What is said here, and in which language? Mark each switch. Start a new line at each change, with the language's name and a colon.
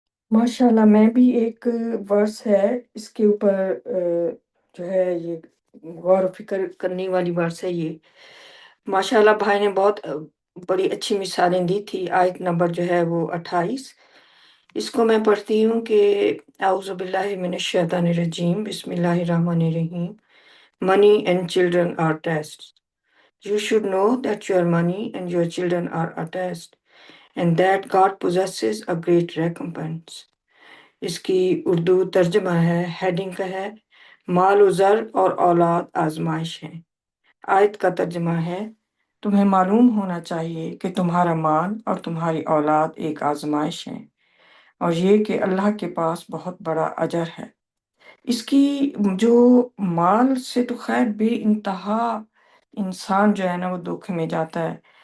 Urdu: ماشاءاللہ، میں بھی ایک ورس ہے اس کے اوپر جو ہے یہ غور و فکر کرنے والی ورس ہے یہ۔ ماشاءاللہ بھائی نے بہت بڑی اچھی مثالیں دی تھی۔ آیت نمبر جو ہے وہ 28، اس کو میں پڑھتی ہوں کہ اعوذ باللہ من الشیطان الرجیم، بسم اللہ الرحمن الرحیم۔
English: Money and children are tests. You should know that your money and your children are a test, and that God possesses a great recompense.
Urdu: اس کی اردو ترجمہ ہے، ہیڈنگ کا ہے مال و زر اور اولاد آزمائش ہے۔ آیت کا ترجمہ ہے، تمہیں معلوم ہونا چاہیے کہ تمہارا مال اور تمہاری اولاد ایک آزمائش ہے، اور یہ کہ اللہ کے پاس بہت بڑا اجر ہے۔ اس کی جو مال سے تو خیر بے انتہا انسان جو ہے نا وہ دکھ میں جاتا ہے،